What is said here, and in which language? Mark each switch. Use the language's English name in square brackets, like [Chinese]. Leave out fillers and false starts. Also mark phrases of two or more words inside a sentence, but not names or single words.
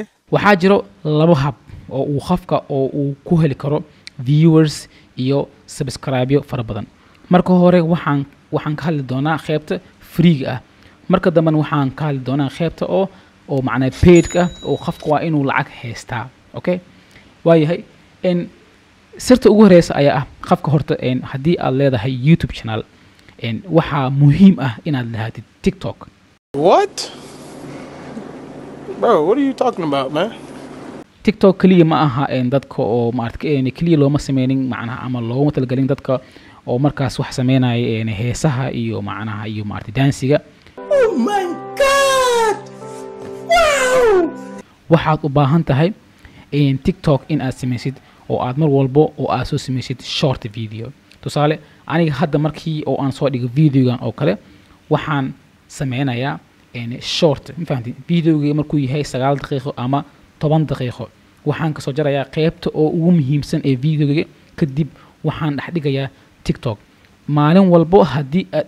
[Somali] waxaa jiro laba hab oo uu qofka oo uu ku heli karo viewers iyo subscribe fara badan marka hore waxaan ka hadli doonaa qaybta free ah marka dambe waxaan ka hadli doonaa qaybta oo macna paid ah oo qofka waa inuu lacag haystaa okay waayahay sirta ugu horeysa ayaa ah qofka horta hadii aad leedahay YouTube channel waxa muhiim ah inaad lahaatid TikTok [English] What? Bro, what are you talking about, man? [Somali] TikTok kaliya ma aha dadka oo maartay kaliya looma sameynin macnaha ama looma talgalin dadka oo markaas wax sameynaya heesaha iyo macnaha iyo maartay dansiga [English] Oh my god! Wow! [Somali] waxaad u baahan tahay TikTok in aad sameysid oo aad mar walbo oo aad soo sameysid [English] short video [Somali] tusaale aniga hadda markii oo aan soo dhigo videogan oo kale waxaan sameynayaa short ma fahanti videoga markuu yahay 9 daqiiqo ama 10 daqiiqo waxaan ka soo jarayaa qaybta oo ugu muhiimsan ee videoga kadib waxaan dhex dhigayaa TikTok maalin walbo hadii aad